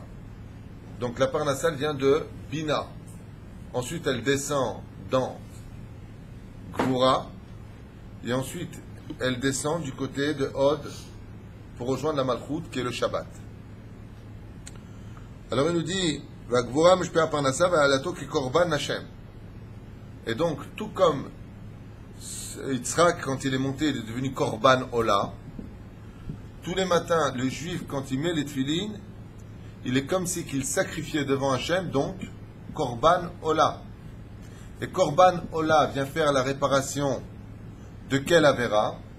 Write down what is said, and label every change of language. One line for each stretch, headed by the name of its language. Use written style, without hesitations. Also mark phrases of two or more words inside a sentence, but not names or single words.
French: Donc la Parnassa, elle vient de Bina. Ensuite, elle descend dans Gvura, et ensuite elle descend du côté de Hod pour rejoindre la Malchut qui est le Shabbat. Alors il nous dit
Hebrew: ובגבורה משפיע פרנסה ועליתו כי קרבן השם.
French: Et donc tout comme Yitzhak quand il est monté il est devenu
Hebrew: קרבן עולה,
French: tous les matins le juif quand il met les tefilines il est comme si qu'il sacrifiait devant Hashem, donc
Hebrew: קרבן עולה.
French: Et
Hebrew: קרבן עולה
French: vient faire la réparation de quelle avéra?